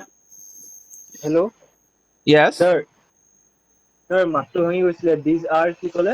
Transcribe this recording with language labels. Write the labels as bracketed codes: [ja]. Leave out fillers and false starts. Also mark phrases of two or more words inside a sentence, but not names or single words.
[en] Hello, Yes, sir. Sir, [as] মাতটো ভাঙি গৈছিলে. [en] These are [as] কি ক'লে?